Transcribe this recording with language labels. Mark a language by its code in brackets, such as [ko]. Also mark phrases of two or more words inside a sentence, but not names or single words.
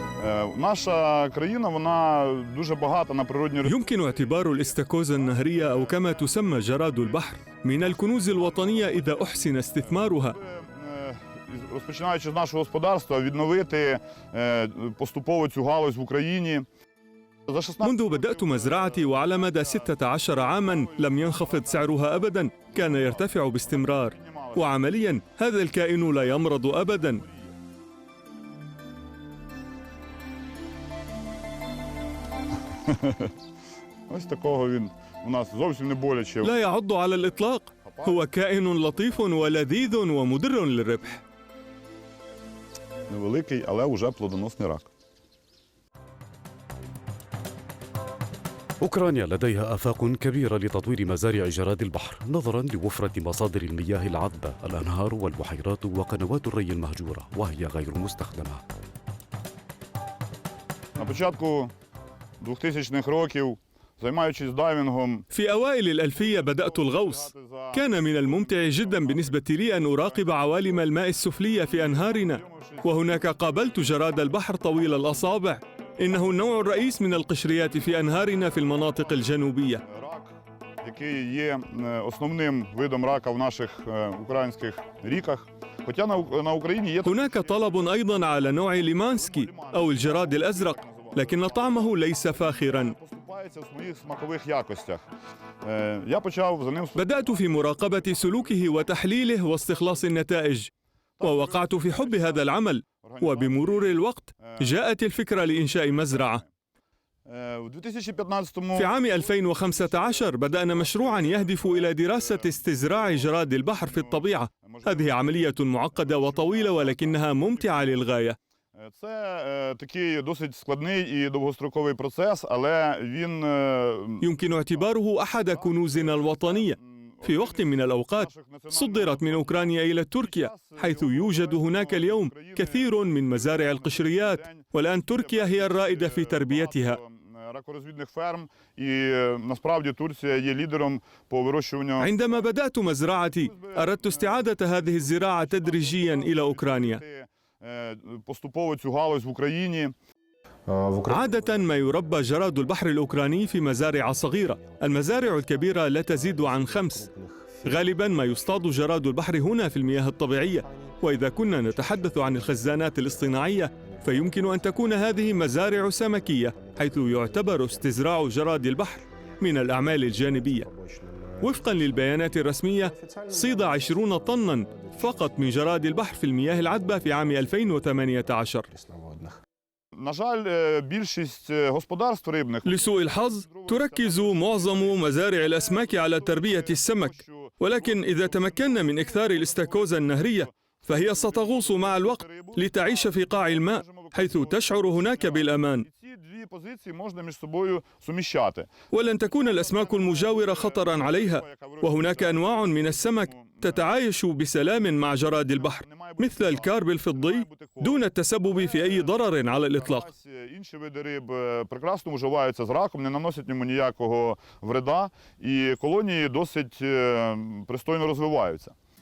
[uk] Наша країна, вона дуже багата на природні ресурси. [ar] يمكن اعتبار الاستاكوزا النهرية أو كما تسمى جراد البحر من الكنوز الوطنية إذا أحسن استثمارها. [uk] Розпочинаючи з нашого господарства, відновити поступово цю галузь в Україні. [ar] منذ بدأت مزرعتي وعلى مدى 16 عاما لم ينخفض سعرها أبدا، كان يرتفع باستمرار، وعمليا هذا الكائن لا يمرض أبدا. [uk] Ось такого він у нас зовсім не боляче. [ar] لا يعض على الإطلاق، هو كائن لطيف ولذيذ ومدر للربح. [uk] Невеликий, але вже плодоносний рак. [ar] أوكرانيا لديها آفاق كبيرة لتطوير مزارع جراد البحر نظراً لوفرة مصادر المياه العذبة، الأنهار والبحيرات وقنوات الري المهجورة، وهي غير مستخدمة. [uk] На початку 2000-х років, займаючись дайвінгом, [ar] في أوائل الألفية بدأت الغوص. كان من الممتع جدا بالنسبة لي أن أراقب عوالم الماء السفلية في أنهارنا، وهناك قابلت جراد البحر طويل الأصابع. إنه النوع الرئيس من القشريات في أنهارنا في المناطق الجنوبية. [uk] рак, який є основним видом рака в наших українських ріках. Хоча на Україні є [ar] هناك طلب أيضا على نوع ليمانسكي أو الجراد الأزرق، لكن طعمه ليس فاخرا. [uk] поступається в своїх смакових якостях. Я почав за ним [ar] بدأت في مراقبة سلوكه وتحليله واستخلاص النتائج، ووقعت في حب هذا العمل، وبمرور الوقت جاءت الفكرة لإنشاء مزرعة. [uk] в 2015 [ar] في عام 2015 بدأنا مشروعا يهدف إلى دراسة استزراع جراد البحر في الطبيعة. هذه عملية معقدة وطويلة ولكنها ممتعة للغاية. [uk] Це такий досить складний і довгостроковий процес, але він [ar] يمكن اعتباره أحد كنوزنا الوطنية. في وقت من الأوقات صدرت من أوكرانيا إلى تركيا، حيث يوجد هناك اليوم كثير من مزارع القشريات، والآن تركيا هي الرائدة في تربيتها. [uk] ракорозвідних ферм, і насправді Турція є лідером по вирощуванню. [ar] عندما بدأت مزرعتي أردت استعادة هذه الزراعة تدريجيا إلى أوكرانيا. [uk] поступово цю галузь в Україні. [ar] عادة ما يربى جراد البحر الأوكراني في مزارع صغيرة، المزارع الكبيرة لا تزيد عن 5. غالبا ما يصطاد جراد البحر هنا في المياه الطبيعية، وإذا كنا نتحدث عن الخزانات الاصطناعية فيمكن أن تكون هذه مزارع سمكية، حيث يعتبر استزراع جراد البحر من الأعمال الجانبية. وفقا للبيانات الرسمية صيد 20 طنا فقط من جراد البحر في المياه العذبة في عام 2018. [uk] На жаль, більшість господарств рибних [ar] لسوء الحظ تركز معظم مزارع الأسماك على تربية السمك، ولكن إذا تمكنا من إكثار الاستاكوزا النهرية فهي ستغوص مع الوقت لتعيش في قاع الماء، حيث تشعر هناك بالأمان. [uk] ці дві позиції можна між собою суміщати. [ar] ولن تكون الأسماك المجاورة خطرا عليها، وهناك أنواع من السمك تتعايش بسلام مع جراد البحر مثل الكارب الفضي دون التسبب في أي ضرر على الإطلاق. [uk] Інші види риб прекрасно уживаються з раком, не наносять йому ніякого вреда, і колонії досить пристойно розвиваються.